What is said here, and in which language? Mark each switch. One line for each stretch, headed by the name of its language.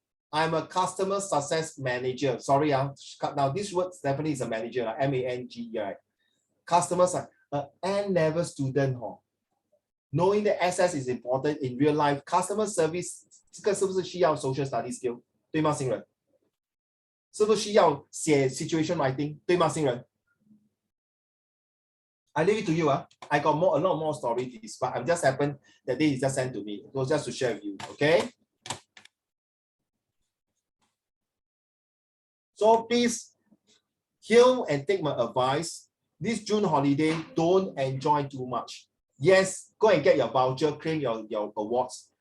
English: I'm a customer success manager. Sorry, now this word definitely is a manager, M-A-N-G, right? Customer success, N-level student, knowing that SS is important in real life. Customer service, 这个是不是需要 social study skill?
Chinese: 对吗，新人？是不是需要写 situation writing? 对吗，新人？
English: I leave it to you. I got a lot more stories, but I'm just happened that day is just sent to me. It was just to share with you. Okay. So please hear and take my advice. This June holiday, don't enjoy too much. Yes, go and get your voucher, claim your awards.